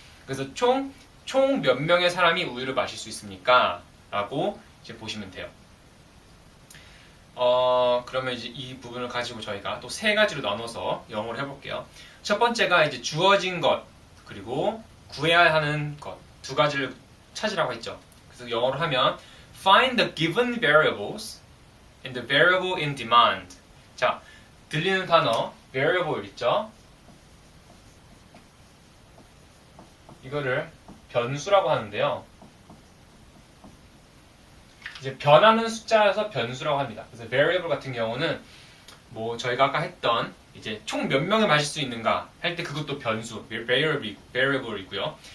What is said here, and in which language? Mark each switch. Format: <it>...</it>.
<ko>그래서 총 몇 명의 사람이 우유를 마실 수 있습니까? 라고 이제 보시면 돼요. 그러면 이제 이 부분을 가지고 저희가 또 세 가지로 나눠서 영어를 해볼게요. 첫 번째가 이제 주어진 것, 그리고 구해야 하는 것, 두 가지를 찾으라고 했죠. 그래서 영어로 하면</ko> <en>find the given variables and the variable in demand.</en> <ko>자, 들리는 단어 variable 있죠? 이거를 변수라고 하는데요. 이제 변하는 숫자여서 변수라고 합니다. 그래서 variable 같은 경우는 뭐 저희가 아까 했던 이제 총 몇 명을 마실 수 있는가 할 때 그것도 변수, variable이고요.</ko>